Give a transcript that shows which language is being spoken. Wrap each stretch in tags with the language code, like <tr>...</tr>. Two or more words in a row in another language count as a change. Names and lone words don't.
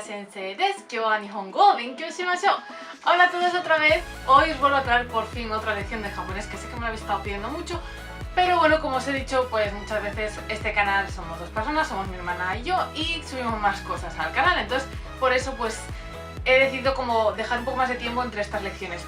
<ja>先生です。今日は日本語を勉強しましょう.</ja> <es>Hola a todos otra vez. Hoy os vuelvo a traer por fin otra lección de japonés, que sé que me lo habéis estado pidiendo mucho. Pero bueno, como os he dicho, pues muchas veces este canal somos dos personas, somos mi hermana y yo, y subimos más cosas al canal. Entonces, por eso pues he decidido como dejar un poco más de tiempo entre estas lecciones.</es>